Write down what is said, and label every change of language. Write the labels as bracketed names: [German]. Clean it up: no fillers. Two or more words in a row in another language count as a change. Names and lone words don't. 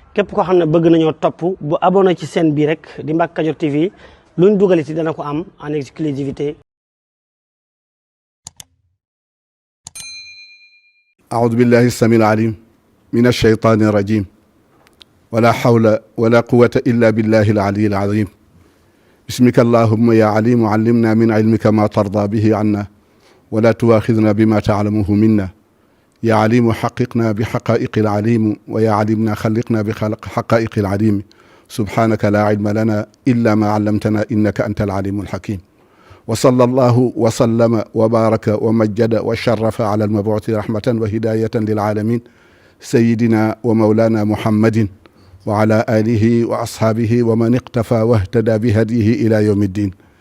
[Wolof] képp koo xam ne bëgg nañoo topp bu abonné ci chaîne bii rek di Mbacke Kadior TV luñ dugaliti dana ko am [French] en exclusivité. [Arabic] أعوذ بالله السميع العليم من الشيطان الرجيم ولا حول ولا قوة إلا بالله العلي العظيم بسمك اللهم يا عليم علمنا من علمك ما ترضى به عنا ولا تواخذنا بما تعلمه منا يا عليم حققنا بحقائق العليم ويا علمنا خلقنا بخلق حقائق العليم سبحانك لا علم لنا إلا ما علمتنا إنك أنت العليم الحكيم وصلى الله وسلم وبارك ومجد وشرف على المبعوث رحمة وهداية للعالمين سيدنا ومولانا محمد وعلى آله وأصحابه ومن اقتفى واهتدى بهديه إلى يوم الدين.